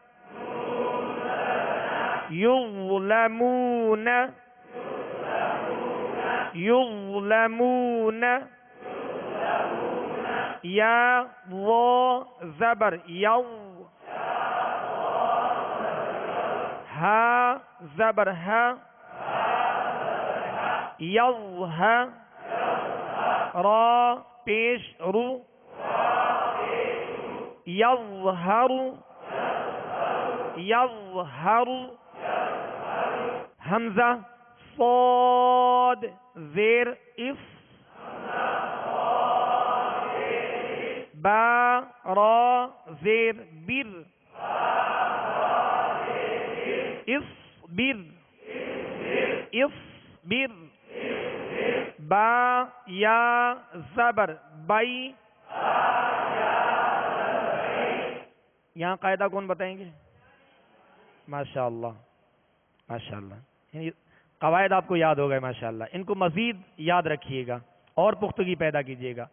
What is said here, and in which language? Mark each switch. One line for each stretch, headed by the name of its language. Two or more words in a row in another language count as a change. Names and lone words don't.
Arabic: یظلمون. یظلمون.
Urdu: یا و زبر یو. ہا زبر ہا، یظ را پیش رو، یظہر یظہر، حمزہ صاد زیر اف، با را زیر بر، اصبر اصبر، با یا زبر بائی، یہاں قاعدہ کون بتائیں گے؟ ماشاءاللہ ماشاءاللہ، یعنی قواعد آپ کو یاد ہو گئے ماشاءاللہ، ان کو مزید یاد رکھیے گا اور پختگی پیدا کیجیے گا۔